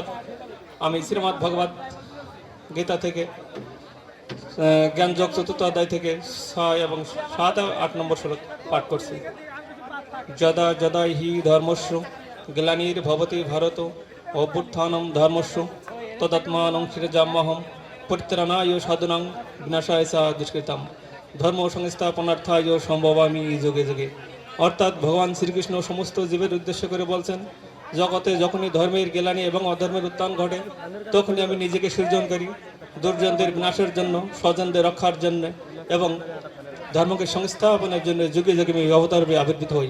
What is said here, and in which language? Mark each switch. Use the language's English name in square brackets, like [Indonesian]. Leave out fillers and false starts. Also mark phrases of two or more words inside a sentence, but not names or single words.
[Bangla] আমি শ্রীমদ্ ভগবত গীতা থেকে জ্ঞানযোগ চতুর্থ অধ্যায় থেকে 6 এবং 7 ও 8 নম্বর শ্লোক পাঠ করছি। [Sanskrit] যদা যদা হি ধর্মস্য গ্লানির্ভবতি ভারত অভ্যুত্থানম ধর্মস্য তদাত্মানং সৃজাম্যহম পরিত্রাণায় সাধুনাং বিনাশায় সা দুষ্কৃতাম ধর্ম সংস্থাপনার্থায় সম্ভবামি যুগে যুগে। [Bangla] অর্থাৎ ভগবান শ্রীকৃষ্ণ সমস্ত জীবের উদ্দেশ্য করে বলছেন, জগতে যখনই ধর্মের গ্লানি এবং অধর্মের উত্থান ঘটে তখনই আমি নিজেকে সৃজন করি দুর্জনদের বিনাশের জন্য, স্বজনদের রক্ষার জন্য এবং ধর্মকে সংস্থাপনের জন্য যুগে যুগে আমি অবতার আবির্ভূত হই।